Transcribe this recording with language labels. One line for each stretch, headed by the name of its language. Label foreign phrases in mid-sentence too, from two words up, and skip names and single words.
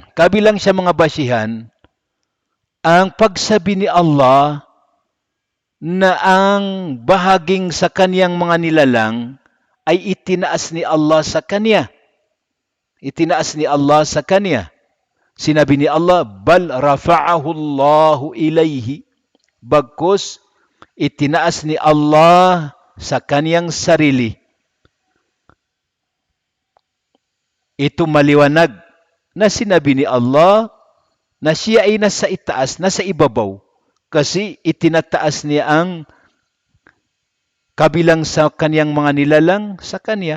Filipino: Kabilang sa mga basihan, ang pagsabi ni Allah na ang bahaging sa kaniyang mga nilalang ay itinaas ni Allah sa kanya. Sinabi ni
Arabic: Allah, بل رفعه الله إليه.
Filipino: Bagkus, itinaas ni Allah sa kaniyang sarili. Ito maliwanag na sinabi ni Allah na siya ay nasa itaas, nasa ibabaw. Kasi itinataas niya ang kabilang sa kaniyang mga nilalang sa kanya.